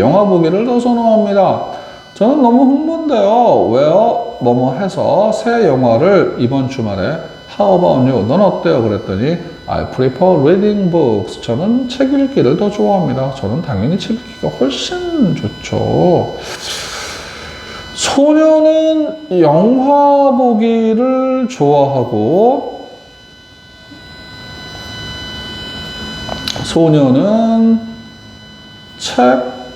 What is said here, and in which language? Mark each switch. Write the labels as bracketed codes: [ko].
[ko] 영화 보기를 더 선호합니다. 저는 너무 흥분돼요. 왜요? 뭐뭐 해서 새 영화를 이번 주말에 [en] How about you? [ko] 넌 어때요? [en] 그랬더니 I prefer reading books. [ko] 저는 책 읽기를 더 좋아합니다. 저는 당연히 책 읽기가 훨씬 좋죠. 소녀는 영화 보기를 좋아하고 소녀는 책